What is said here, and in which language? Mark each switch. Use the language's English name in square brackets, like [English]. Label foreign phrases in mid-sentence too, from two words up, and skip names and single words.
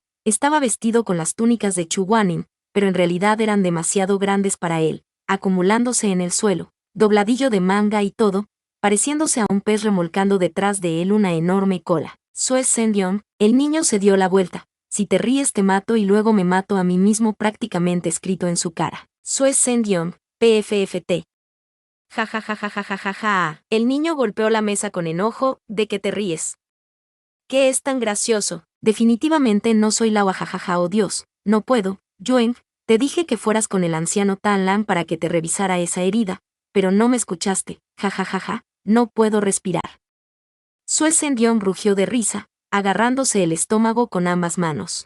[Spanish] Estaba vestido con las túnicas de Chu Guanin, pero en realidad eran demasiado grandes para él, acumulándose en el suelo, dobladillo de manga y todo, pareciéndose a un pez remolcando detrás de él una enorme cola. Sue Sendyong, el niño se dio la vuelta. Si te ríes te mato y luego me mato a mí mismo, prácticamente escrito en su cara. Sue Sendyong, PFFT. Ja ja ja ja ja ja ja ja. El niño golpeó la mesa con enojo. ¿De qué te ríes? ¿Qué es tan gracioso? Definitivamente no soy Lao, jajaja, oh Dios, no puedo. Yuen, te dije que fueras con el anciano Tan Lan para que te revisara esa herida, pero no me escuchaste. Jajajaja, no puedo respirar. Sue Sendyong rugió de risa, agarrándose el estómago con ambas manos.